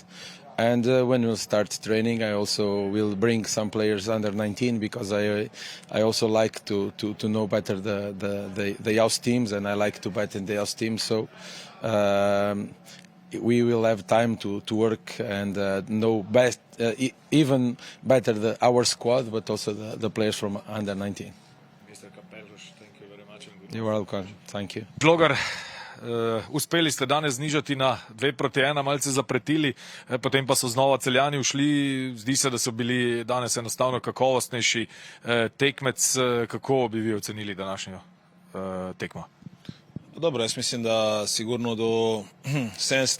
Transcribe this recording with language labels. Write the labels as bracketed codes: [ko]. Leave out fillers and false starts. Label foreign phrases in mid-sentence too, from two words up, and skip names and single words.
[en] And when we'll start training, I also will bring some players under 19 because I also like to know better the house teams, and I like to bet in the house teams. So we will have time to work and know best, even better our squad, but also the players from under 19. Mr. Kampelos, thank you very much. You're welcome. Thank you. [sl] Žlogar, uspeli ste danes znižati na 2-1, malce zapretili, potem pa so znova Celjani ušli. Zdi se, da so bili danes enostavno kakovostnejši tekmec. Kako bi vi ocenili današnjo tekmo? Dobro, jaz mislim, da sigurno do 70.